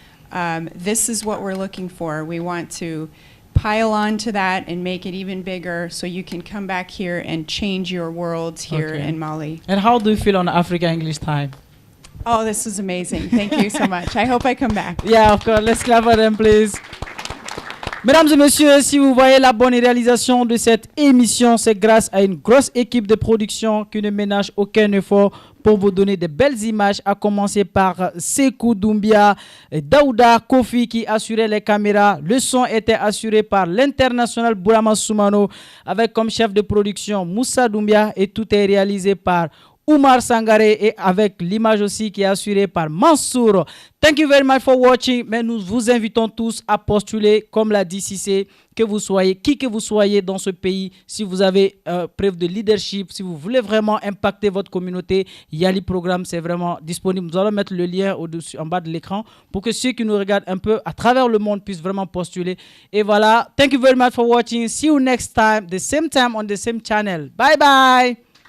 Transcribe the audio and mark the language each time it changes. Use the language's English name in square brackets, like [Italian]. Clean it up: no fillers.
[English] This is what we're looking for. We want to pile on to that and make it even bigger so you can come back here and change your worlds here in Mali. And how do you feel on Africa English time? Oh, this is amazing. Thank you so much. I hope I come back. Yeah, of course. Let's clap for them, please. [French] Mesdames et messieurs, si vous voyez la bonne réalisation de cette émission, c'est grâce à une grosse équipe de production qui ne ménage aucun effort pour vous donner de belles images, à commencer par Sekou Doumbia, Daouda Kofi qui assurait les caméras. Le son était assuré par l'international Bourama Soumano avec comme chef de production Moussa Doumbia et tout est réalisé par Oumar Sangaré et avec l'image aussi qui est assurée par Mansour. [English] Thank you very much for watching. [French] Mais nous vous invitons tous à postuler, comme l'a dit Cissé, que vous soyez, qui que vous soyez dans ce pays, si vous avez preuve de leadership, si vous voulez vraiment impacter votre communauté, YALI programme, c'est vraiment disponible. Nous allons mettre le lien au-dessus, en bas de l'écran, pour que ceux qui nous regardent un peu à travers le monde puissent vraiment postuler. Et voilà. [English] Thank you very much for watching. See you next time, the same time on the same channel. Bye bye.